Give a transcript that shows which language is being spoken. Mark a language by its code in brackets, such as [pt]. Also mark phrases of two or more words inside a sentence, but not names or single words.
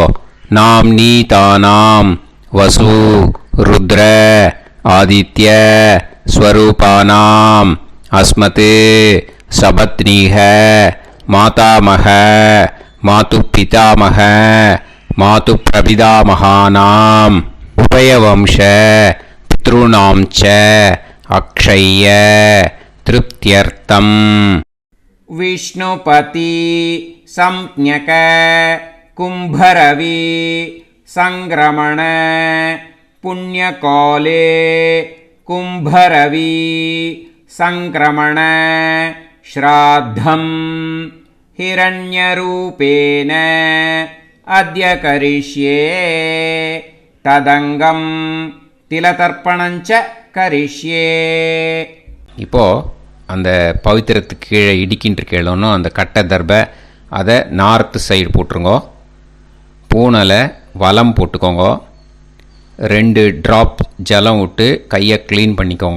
[sa] नाम् नी तानाम् वसु रुद्र आदित्य स्वरूपाणाम् अस्मत् सपत्नीक मातामह मातृ पितामह मातृ प्रपितामहानाम् उभयवंश पितृणाम् च अक्षय्य तृप्त्यर्थम्. विष्णुपति संज्ञक कुम्भरवि संक्रमण पुण्यकाले कुम्भरवि संक्रमण श्राद्धं हिरण्यरूपेण अद्य करिष्ये तदङ्गं तिलतर्पणञ्च करिष्ये. [ta] இப்போது அந்த பவித்திரத்துக்கு கீழே இடிக்கின்ற கீழனும் அந்த கட்டை தர்பை அதை நார்த்து சைடு போட்டுருங்கோ. பூனலை வலம் போட்டுக்கோங்க. 2 ட்ராப் ஜலம் விட்டு கையை க்ளீன் பண்ணிக்கோங்க.